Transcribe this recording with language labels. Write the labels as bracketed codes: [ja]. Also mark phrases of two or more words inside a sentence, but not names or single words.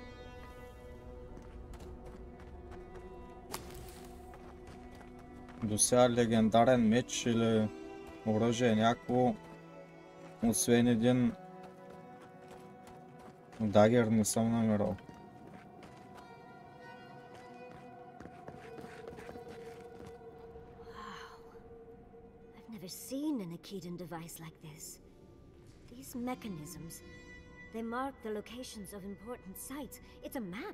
[bg] До сега легендарен меч или оръжие някакво, освен един дагер не съм намирал. [en] I've never seen an Akedan device like this. These mechanisms, they mark the locations of important sites. It's a map.